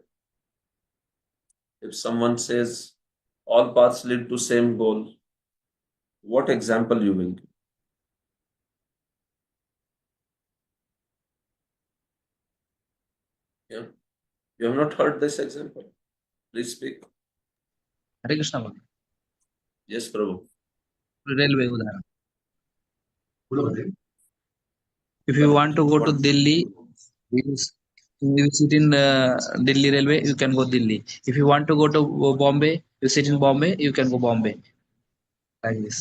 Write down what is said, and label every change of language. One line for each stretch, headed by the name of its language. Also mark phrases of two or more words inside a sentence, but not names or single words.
English: If someone says all paths lead to same goal, what example you will give? Yeah. You have not heard this example? Please speak.
Hindi: हरे कृष्णा बोल
English: Yes, Prabhu. रेलवे उदाहरण if you want to go to What? Delhi you sit in Delhi railway you can go Delhi if you want to go to Bombay you sit in Bombay you can go Bombay like this